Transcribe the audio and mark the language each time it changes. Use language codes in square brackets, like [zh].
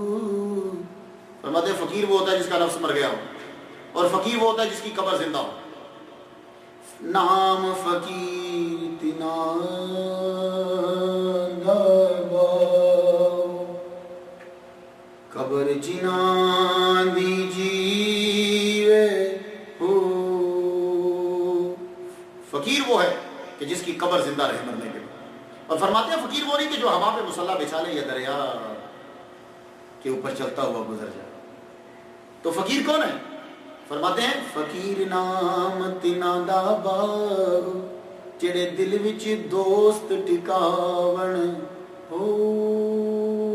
[ur] فرماتے ہیں فقیر وہ ہوتا ہے جس کا نفس مر گیا ہو اور فقیر وہ ہوتا ہے جس کی قبر زندہ ہو. [pa] نام فقیر تینا دا باہو قبر جنا دی جیوے ہو. [ur] فقیر وہ ہے کہ جس کی قبر زندہ رہے مرنے کے. اور فرماتے ہیں فقیر وہ نہیں کہ جو ہوا پہ مصلا بچھا لے یا دریا کے اوپر چلتا ہوا گزر جائے. تو فقیر کون ہے؟ فرماتے ہیں [pa] فقیر نام تینا دا باہو جڑے دل وچ دوست ٹکاون ہو.